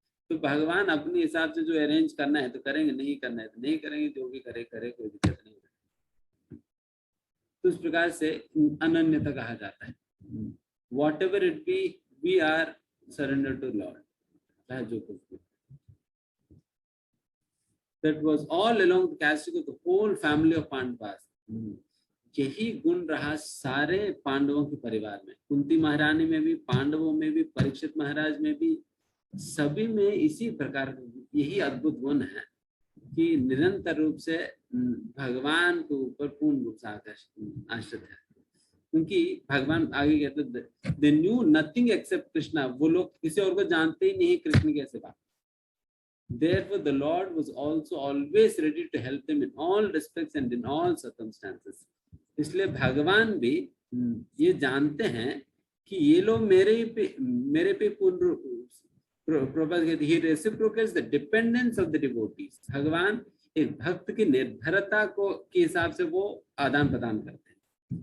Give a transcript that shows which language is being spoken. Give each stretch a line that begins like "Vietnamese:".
Hindi: तो भगवान अपने हिसाब से जो अरेंज करना है तो करेंगे, नहीं करना है तो नहीं करेंगे, जो भी करे करे, कोई दिक्कत नहीं है। तो इस प्रकार से अनन्यता कहा जाता है।
English: whatever it be, we are surrender to lord,
Hindi: चाहे जो कुछ भी।
English: That was all along the casting of the whole family of Pandavas.
Hindi: यही गुण रहा सारे पांडवों के परिवार में, कुंती महारानी में भी, पांडवों में भी, परीक्षित महाराज में भी, सभी में इसी प्रकार यही अद्भुत गुण है कि निरंतर रूप से भगवान के ऊपर पूर्ण रूप से आश्रित है। क्योंकि भगवान आगे कहते
English: they knew nothing except Krishna,
Hindi: वो लोग किसी और को जानते ही नहीं कृष्ण के सिवा।
English: Therefore, the Lord was also always ready to help them in all respects and in all circumstances.
Hindi: इसलिए भगवान भी ये जानते हैं कि ये लोग मेरे पे पूर्ण
English: he reciprocates the dependence of the devotees.
Hindi: भगवान एक भक्त की निर्भरता को के हिसाब से वो आदान प्रदान करते हैं।